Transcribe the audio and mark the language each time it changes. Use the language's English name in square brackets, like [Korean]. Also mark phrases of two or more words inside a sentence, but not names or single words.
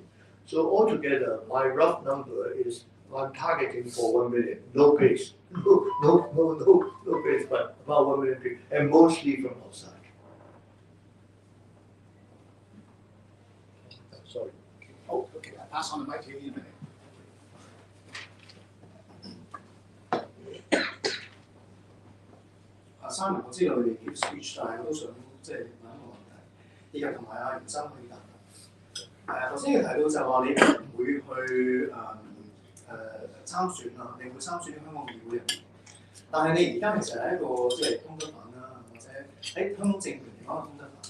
[English] So altogether, my rough number is I'm targeting for 1 million, no base, no base, but about 1 million people, and mostly from outside. Sorry. Oh, okay. I pass on the mic to you in a minute. Simon， [Cantonese] 我知道你哋 [English] give speech， [Cantonese] 但係我都想即係問一個問題，以及同埋阿袁生可以答。頭先你提到就話你唔會去參選啦，你會參選喺香港議會入面。但係你而家其實係一個即係通緝犯啦，或者喺香港政權嚟講係通緝犯。